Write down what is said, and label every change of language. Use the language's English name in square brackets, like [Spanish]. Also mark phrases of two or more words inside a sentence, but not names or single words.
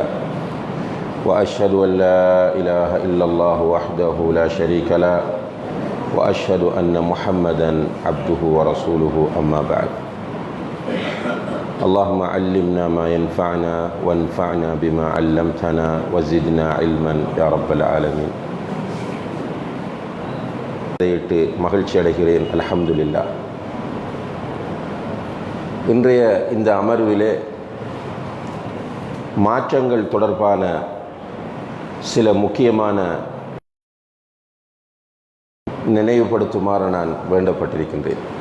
[Arabic] وأشهد أن لا إله إلا الله وحده لا شريك له وأشهد أن محمدا عبده ورسوله. أما بعد، اللهم علمنا ما ينفعنا وانفعنا بما علمتنا وزدنا علما يا رب العالمين. [Tamil] மகிழ்ச்சி அடைகிறேன். அல்ஹம்துலில்லாஹ். இன்றைய இந்த அமர்விலே மாற்றங்கள் தொடர்பான சில முக்கியமான நினைவுபடுத்துமாறு நான் வேண்டப்பட்டிருக்கின்றேன்.